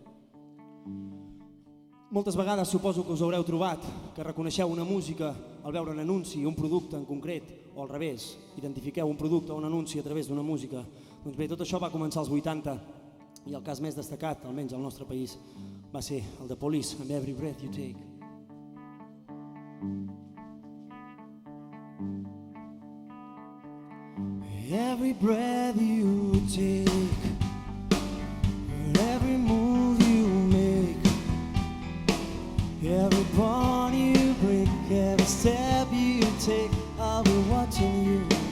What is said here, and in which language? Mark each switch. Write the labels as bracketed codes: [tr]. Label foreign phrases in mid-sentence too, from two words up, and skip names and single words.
[ca] Moltes vegades suposo que us haureu trobat que reconeixeu una música al veure un anunci, un producte en concret, o al revés, identifiqueu un producte o un anunci a través d'una música. Doncs bé, tot això va començar als 80 i el cas més destacat, almenys al nostre país, va ser el de Police, amb Every Breath You Take. [en] Every breath you take, every move you make, every bond you break, every step you take, I'll be watching you.